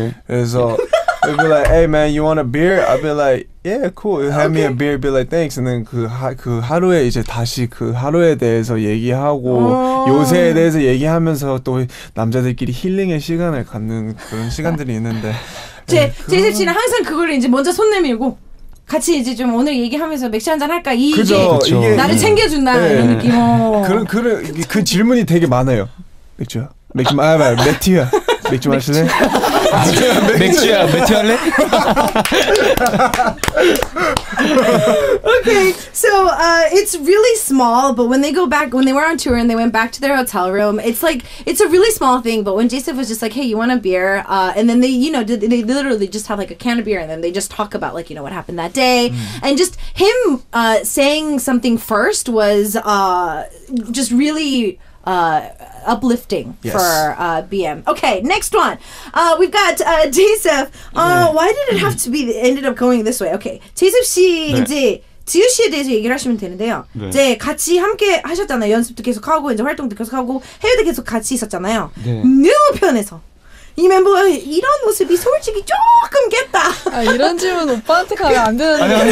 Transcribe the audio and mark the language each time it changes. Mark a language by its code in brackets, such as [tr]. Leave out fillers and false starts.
[en] 그래서 they'll be like, "Hey man, you want a beer?" I'll be like, "Yeah, cool. Have me a beer." Be like, "Thanks." [ko] And then 그 하루에 이제 다시 그 하루에 대해서 얘기하고 요새에 대해서 얘기하면서 또 남자들끼리 힐링의 시간을 갖는 그런 시간들이 있는데. J.Seph 씨는 항상 그걸 이제 먼저 손 내밀고 같이 이제 좀 오늘 얘기하면서 맥주 한잔 할까 이게 나를 챙겨준다 이런 느낌. 그 질문이 되게 많아요. 맥주 매튜야. 맥주 마실래? 맥주야, 맥주 할래? [en] Okay, so it's really small, but when they were on tour and they went back to their hotel room, it's a really small thing. But when J.Seph was just like, "Hey, you want a beer?" And then they literally just have like a can of beer, and then they just talk about like what happened that day, and just him saying something first was just really uplifting for BM. Okay, next one. We've got J.Seph. Why did it have to be ended up going this way? [ko] Okay, J.Seph 씨 이제 지우 씨에 대해서 얘기를 하시면 되는데요. 이제 같이 함께 하셨잖아요. 연습도 계속 하고 이제 활동도 계속 하고 해외도 계속 같이 있었잖아요. 뉴 편에서 이 멤버의 이런 모습이 솔직히 조금 깼다. 아, 이런 질문 오빠한테 가면 안 되는데.